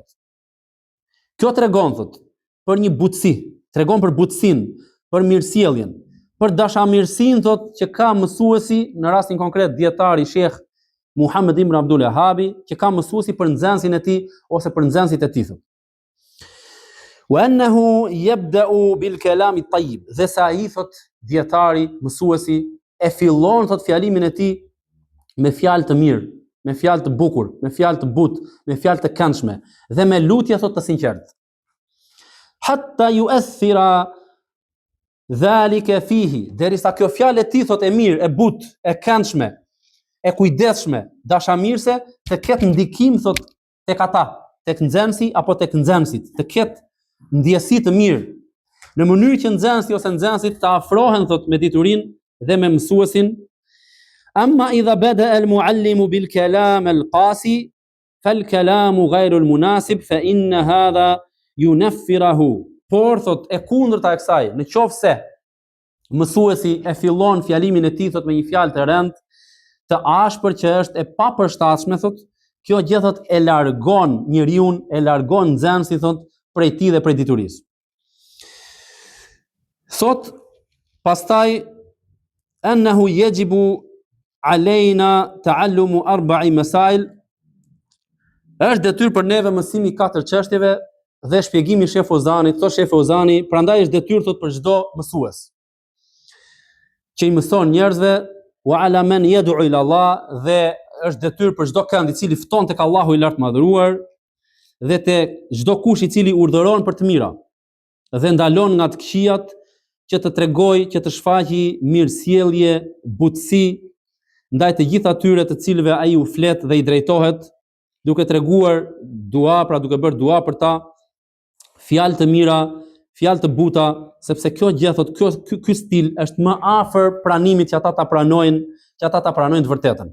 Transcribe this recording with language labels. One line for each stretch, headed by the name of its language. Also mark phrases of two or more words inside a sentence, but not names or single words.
Albanian: Kjo tregon, thot, për një butësi, tregon për butësinë, për mirësjelljen, për dashamirësinë, thot, që ka mësuesi, në rastin konkret dietari Sheikh Muhammed ibn Abdul Wahhabi, që ka mësuesi për nxënësin e tij ose për nxënësit e tij.
Arabic: وأنه يبدأ بالكلام الطيب.
Albanian: Dhe sa ai thot dietari, mësuesi e fillon thot fjalimin e tij me fjalë të mirë, me fjalë të bukur, me fjalë të butë, me fjalë të këndshme dhe me lutje thot të sinqertë.
Arabic: حتى يؤثر ذلك فيه,
Albanian: derisa kjo fjalë e tij thot e mirë, e butë, e këndshme, e kujdesshme, dashamirëse të ketë ndikim thot tek ata, tek nxënësi apo tek nxënësit, të ketë ndjesi të mirë, në mënyrë që nxënësi ose nxënësit të afrohen thot me diturinë dhe me mësuesin.
Arabic: أما إذا بدأ المعلم بالكلام القاسي فالكلام غير المناسب فإن هذا ينفره.
Albanian: Por thot e kundërta e kësaj, në qoftë se mësuesi e fillon fjalimin e tij thot me një fjalë të rëndë, të ashpër që është e papërshtatshme thot, kjo gjë thot e largon njeriu, e largon nxënësin thot prej tij dhe prej diturisë. Thot pastaj
Arabic: أنه يجب علينا تعلم أربع مسائل,
Albanian: është detyrë për neve mësimi 4 çështjeve dhe shpjegimi i Shef Ozanit, thot Shef Ozani, prandaj është detyrë thot për çdo mësues që i mëson njerëzve,
Arabic: وعلى من يدعو إلى الله,
Albanian: dhe është detyrë për çdo kënd i cili fton tek Allahu i lartë madhëruar dhe tek çdo kush i cili urdhëron për të mira dhe ndalon nga të këqijat, që të tregojë, që të shfaqë mirësjellje, butësi ndaj të gjithë atyre të cilëve ai u flet dhe i drejtohet, duke treguar dua, pra duke bërë dua për ta, fjalë të mira, fjalë të buta, sepse kjo gjë thot, ky stil është më afër pranimit që ata ta pranojnë, të vërtetën.